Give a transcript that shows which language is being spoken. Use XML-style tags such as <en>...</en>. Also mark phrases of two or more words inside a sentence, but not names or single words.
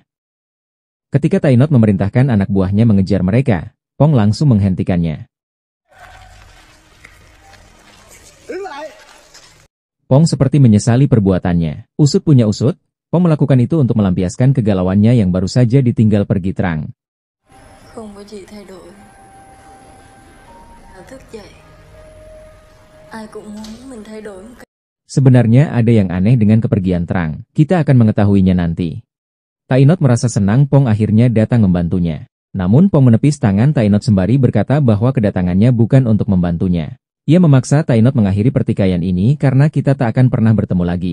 <id>Ketika Tainot memerintahkan anak buahnya mengejar mereka, Pong langsung menghentikannya. Pong seperti menyesali perbuatannya. Usut punya usut, Pong melakukan itu untuk melampiaskan kegalauannya yang baru saja ditinggal pergi terang.</id> <vi>Không có gì thay đổi. Thức dậy. Ai cũng muốn mình thay đổi.</vi> <id>Sebenarnya ada yang aneh dengan kepergian terang. Kita akan mengetahuinya nanti. Tainot merasa senang Pong akhirnya datang membantunya. Namun Pong menepis tangan Tainot sembari berkata bahwa kedatangannya bukan untuk membantunya. Ia memaksa Tainot mengakhiri pertikaian ini karena kita tak akan pernah bertemu lagi.</id>